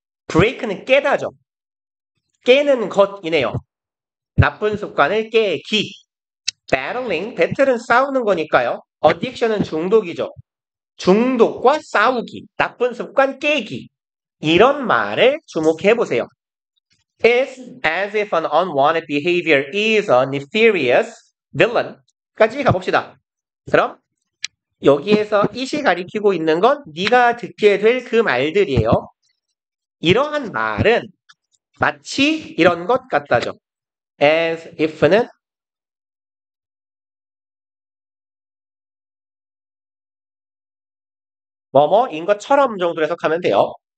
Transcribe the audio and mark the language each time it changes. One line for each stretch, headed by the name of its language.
Korean: break는 깨다죠. 깨는 것이네요. 나쁜 습관을 깨기. battling, 배틀은 싸우는 거니까요. addiction은 중독이죠. 중독과 싸우기, 나쁜 습관 깨기. 이런 말을 주목해보세요.
English: It's as if an unwanted behavior is a nefarious villain.
Korean: 까지 가봅시다. 그럼 여기에서 it이 가리키고 있는 건 네가 듣게 될 그 말들이에요. 이러한 말은 마치 이런 것 같다죠. as if는 뭐뭐인 것처럼 정도로 해석하면 돼요.